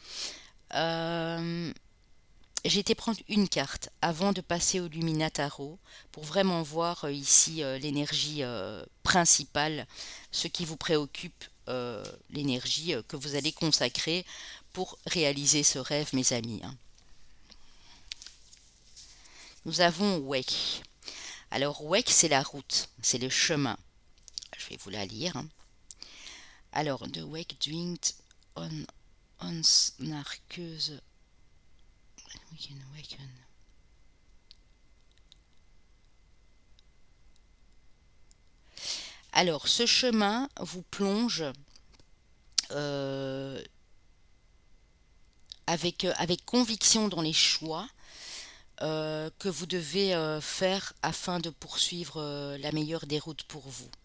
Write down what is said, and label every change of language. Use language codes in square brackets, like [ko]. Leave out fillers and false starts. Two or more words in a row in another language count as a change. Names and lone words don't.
[fr] J'ai été prendre une carte avant de passer au Lumina Tarot pour vraiment voir ici l'énergie principale, ce qui vous préoccupe, l'énergie que vous allez consacrer pour réaliser ce rêve, mes amis, hein. Nous avons Weg. Alors Weg, c'est la route, c'est le chemin. Je vais vous la lire, hein. Alors, [nl] de Weg dwingt ons naar keuze. [fr] Alors, ce chemin vous plonge avec conviction dans les choix que vous devez faire afin de poursuivre la meilleure des routes pour vous.